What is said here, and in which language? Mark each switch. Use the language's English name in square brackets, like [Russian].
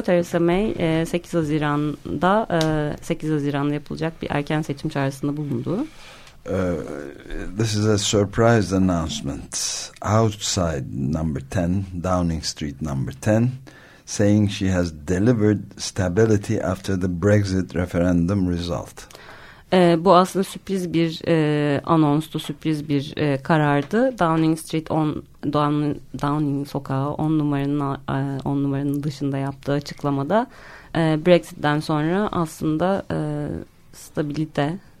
[Turkish] Theresa May 8 Haziran'da 8 Haziran'da yapılacak bir erken seçim çağrısında bulundu. [English] This is a surprise announcement outside number 10, Downing Street number 10, saying she has delivered stability after the Brexit referendum result. [Turkish] Bu aslında sürpriz bir anonstu, sürpriz bir karardı. Downing Street 10, Downing sokağı 10 numaranın 10 numaranın dışında yaptığı açıklamada Brexit'ten sonra aslında stabilite,